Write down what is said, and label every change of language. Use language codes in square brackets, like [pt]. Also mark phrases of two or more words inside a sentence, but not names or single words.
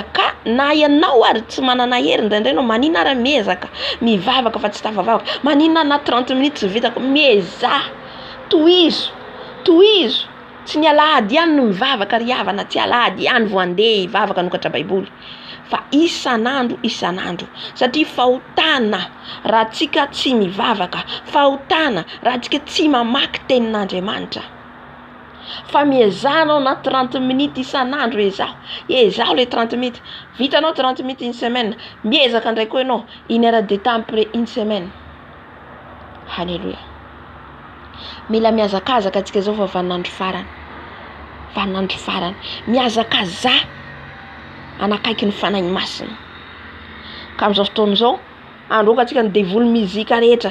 [mg] Ka na ianao ary tsy manana hery indraindray no maninona ary miezaka mivavaka fa tsy tafavavaka, maninona na 30 minutes tsy vitako, mieza tohizo tsy ny alahady ihany no mivavaka ry havana, tsy alahady ihany vao andeha hivavaka nokatra baiboly, fa isanandro satria fahotana raha tsika tsy mivavaka, fahotana raha tsika tsy mamaky tenin'Andriamanitra. Fa miezanao na 30 minutes isanandro ezao le 30 minutes. Vitanao [fr] 30 minutes une semaine, [mg] miezaka ndray koa ianao [fr] 1 heure de temps après une semaine. [mg] Halleluja. Mila miazakazaka atsika zao fa vaninandro farany. Miazakaza anakaiky ny fanahy masina. Ka amin'izao fotoana izao androka atsika ny devoly muzika rehetra.